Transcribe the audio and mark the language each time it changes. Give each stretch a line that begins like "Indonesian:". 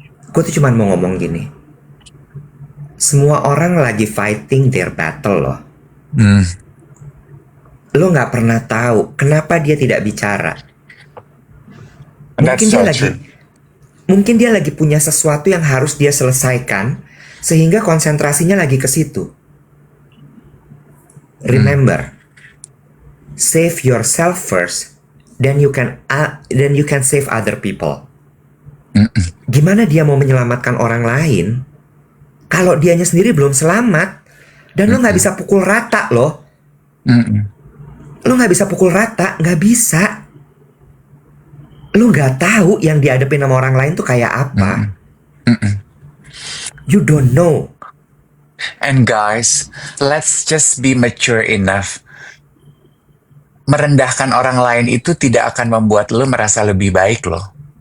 Indonesian: Gue tuh cuma mau ngomong gini. Semua orang lagi
English: fighting their battle
Indonesian: loh. Hmm. Lo nggak pernah tahu kenapa dia tidak bicara.
English: That's
Indonesian: Mungkin dia
English: so
Indonesian: lagi,
English: true.
Indonesian: mungkin dia lagi punya sesuatu yang harus dia selesaikan, sehingga konsentrasinya lagi ke situ.
English: Remember, save yourself first, then you can save other people.
Indonesian: Gimana dia mau menyelamatkan orang lain kalau dianya sendiri belum selamat? Dan lo nggak bisa pukul rata loh. Lo nggak bisa pukul rata, nggak bisa. Lo nggak tahu yang dihadapin sama orang lain tuh kayak apa.
English: You don't know. And guys, let's just be mature enough.
Indonesian: Merendahkan orang lain itu tidak akan membuat lo merasa lebih baik loh.